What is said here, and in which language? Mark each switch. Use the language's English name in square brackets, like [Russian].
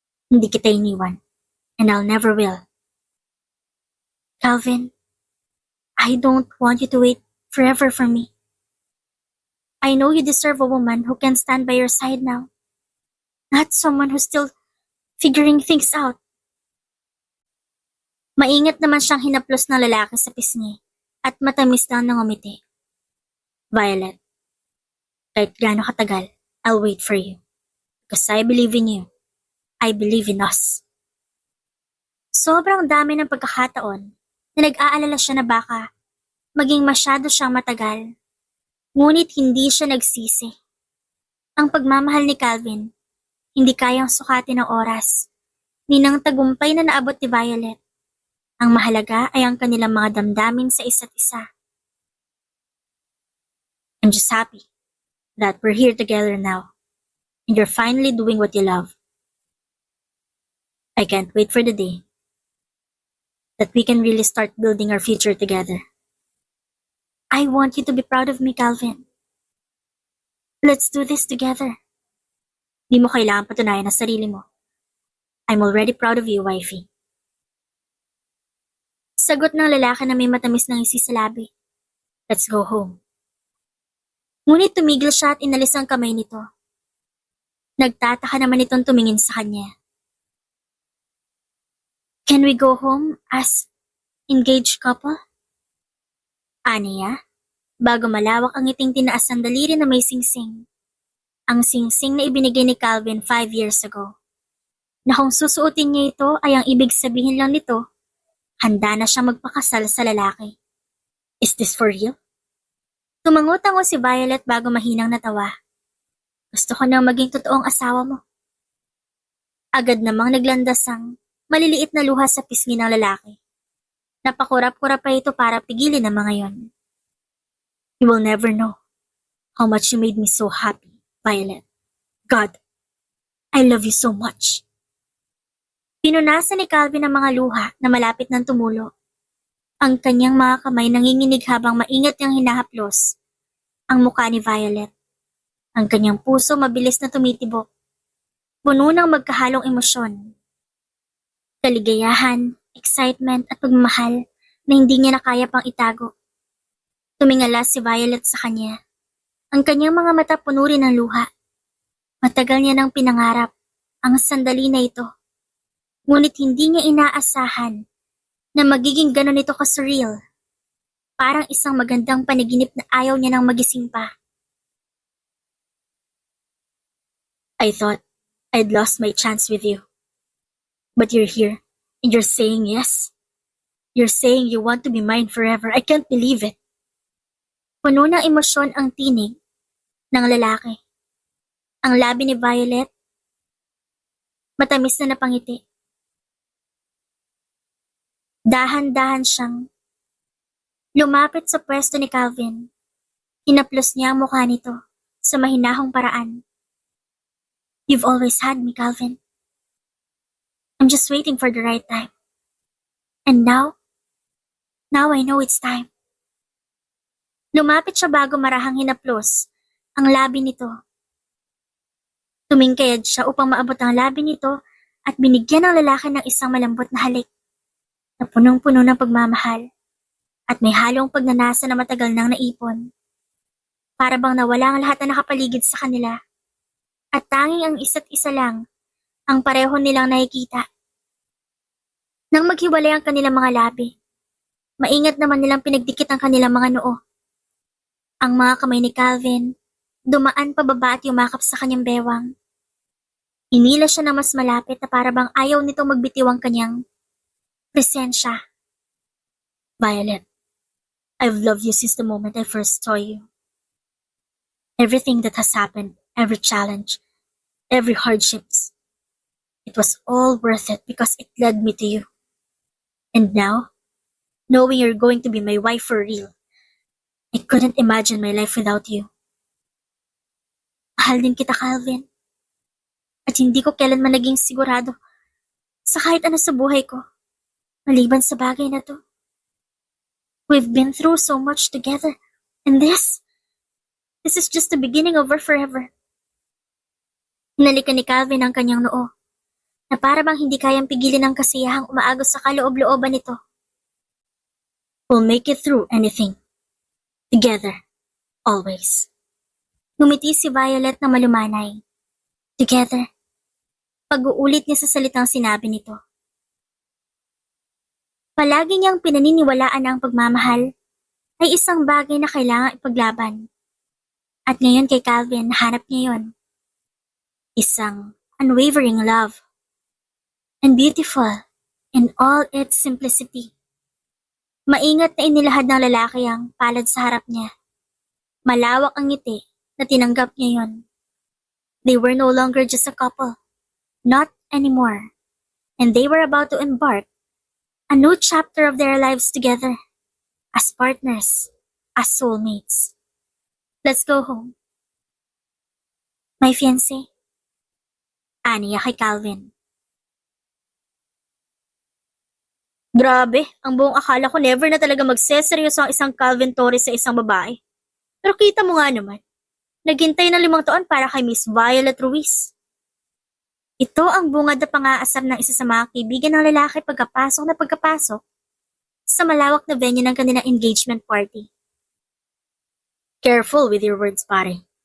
[Filipino] Hindi kita iniwan, [English] and I'll never will. Calvin, I don't want you to wait forever for me. I know you deserve a woman who can stand by your side now. Not someone who's still figuring things out. [Filipino] Maingat naman siyang hinaplos ng lalaki sa pisngi at matamis lang ng umiti. [English] Violet, [Filipino] kahit gaano katagal, [English] I'll wait for you. Because I believe in you. I believe in us. [Filipino] Sobrang dami ng pagkakataon na nag-aalala siya na baka maging masyado siyang matagal. Ngunit hindi siya nagsisi. Ang pagmamahal ni Calvin, hindi kayang sukatin ng oras, ni ng tagumpay na naabot ni Violet. Ang mahalaga ay ang kanilang mga damdamin sa isa't isa. [English] I'm just happy that we're here together now, and you're finally doing what you love. I can't wait for the day that we can really start building our future together. I want you to be proud of me, Calvin. Let's do this together. [Filipino] Di mo kailangan patunayan ang sarili mo. [English] I'm already proud of you, wifey. [Filipino] Sagot ng lalaki na may matamis ng isi sa labi. [English] Let's go home. [Filipino] Ngunit tumigil siya at inalis ang kamay nito. Nagtataka naman itong tumingin sa kanya. [English] Can we go home as engaged couple? [Filipino] Aniya, bago malawak ang ngiting tinaas ng daliri na may singsing. Ang singsing na ibinigay ni Calvin 5 years ago. Na kung susuotin niya ito ay ang ibig sabihin lang nito, handa na siyang magpakasal sa lalaki. [English] Is this for real? [Filipino] Tumango-tango si Violet bago mahinang natawa. Gusto ko nang maging totoong asawa mo. Agad namang naglandas ang maliliit na luha sa pisngi ng lalaki. Napakurap-kurap pa ito para pigilin ang mga yon. [English] You will never know how much you made me so happy, Violet. God, I love you so much. [Filipino] Pinunasan ni Calvin ang mga luha na malapit ng tumulo. Ang kanyang mga kamay nanginginig habang maingat niyang hinahaplos ang mukha ni Violet. Ang kanyang puso mabilis na tumitibok. Puno ng magkahalong emosyon. Kaligayahan, excitement at pagmamahal na hindi niya na kaya pang itago. Tumingala si Violet sa kanya. Ang kanyang mga mata puno rin ng luha. Matagal niya nang pinangarap ang sandali na ito. Ngunit hindi niya inaasahan na magiging ganon ito ka-surreal. Parang isang magandang panaginip na ayaw niya nang magising pa. [English] I thought I'd lost my chance with you. But you're here and you're saying yes. You're saying you want to be mine forever. I can't believe it. [Filipino] Puno ng emosyon ang tinig ng lalaki. Ang labi ni Violet, matamis na napangiti. Dahan-dahan siyang lumapit sa pwesto ni Calvin. Hinaplos niya ang mukha nito sa mahinahong paraan. [English] You've always had me, Calvin. I'm just waiting for the right time. And now I know it's time. [Filipino] Lumapit siya bago marahang hinaplos ang labi nito. Tumingkayad siya upang maabot ang labi nito at binigyan ng lalaki ng isang malambot na halik na punong-puno ng pagmamahal at may halong pagnanasa na matagal nang naipon. Para bang nawala ang lahat na nakapaligid sa kanila at tanging ang isa't isa lang ang pareho nilang nakikita. Nang maghiwalay ang kanilang mga labi, maingat naman nilang pinagdikit ang kanilang mga noo. Ang mga kamay ni Calvin, dumaan pababa at yumakap sa kanyang bewang. Inila siya ng mas malapit na para bang ayaw nitong magbitiw ang kanyang presensya. [English] Violet, I've loved you since the moment I first saw you. Everything that has happened, every challenge, every hardships, it was all worth it because it led me to you. And now, knowing you're going to be my wife for real, I couldn't imagine my life without you. [Filipino] Mahal din kita, Calvin. At hindi ko kailanman naging sigurado sa kahit ano sa buhay ko, maliban sa bagay na to. [English] We've been through so much together, and this is just the beginning of our forever. [Filipino] Hinalikan ni Calvin ang kanyang noo, na para bang hindi kayang pigilin ang kasiyahang umaagos sa kaloob-looban nito. [English] We'll make it through anything. Together. Always. [Filipino] Ngumiti si Violet na malumanay. [English] Together. [Filipino] Pag-uulit niya sa salitang sinabi nito. Palagi niyang pinaniniwalaan na ang pagmamahal ay isang bagay na kailangang ipaglaban. At ngayon kay Calvin, nahanap niya yon. Isang [English] unwavering love. And beautiful in all its simplicity. [Filipino] Maingat na inilahad ng lalaki ang palad sa harap niya. Malawak ang ngiti na tinanggap niya yon. [English] They were no longer just a couple. Not anymore. And they were about to embark a new chapter of their lives together. As partners. As soulmates. Let's go home. My fiancé. [Filipino] Aniya kay Calvin. Grabe, ang buong akala ko never na talaga magseseryoso ang isang Calvin Torres sa isang babae. Pero kita mo nga naman, naghintay ng 5 taon para kay Miss Violet Ruiz. Ito ang bungad na pang-aasar ng isa sa mga kaibigan ng lalaki pagkapasok sa malawak na venue ng kanilang engagement party. [English] Careful with your words, pare.